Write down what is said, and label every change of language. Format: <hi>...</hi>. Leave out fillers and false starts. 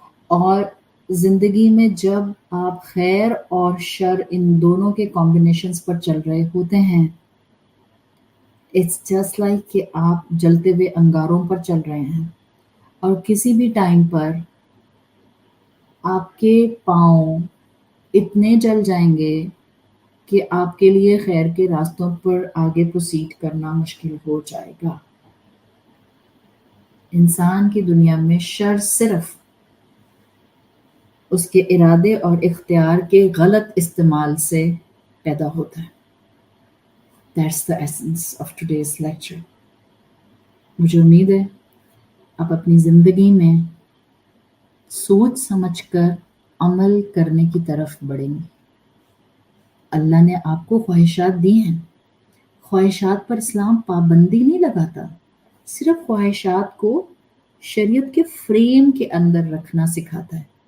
<ur>اور زندگی میں جب آپ خیر اور شر ان دونوں کے کمبینیشنز پر چل رہے ہوتے ہیں،</ur> <en>it's just like</en> <ur>کہ آپ جلتے ہوئے انگاروں پر چل رہے ہیں، اور کسی بھی ٹائم پر آپ کے پاؤں اتنے جل جائیں گے کہ آپ کے لیے خیر کے راستوں پر آگے پروسیڈ کرنا مشکل ہو جائے گا. انسان کی دنیا میں شر صرف اس کے ارادے اور اختیار کے غلط استعمال سے پیدا ہوتا ہے.</ur> <en>That's the essence of today's lecture.</en> <ur>مجھے امید ہے آپ اپنی زندگی میں سوچ سمجھ کر عمل کرنے کی طرف بڑھیں گے. اللہ نے آپ کو خواہشات دی ہیں. خواہشات پر اسلام پابندی نہیں لگاتا، صرف خواہشات کو شریعت کے فریم کے اندر رکھنا سکھاتا ہے.</ur>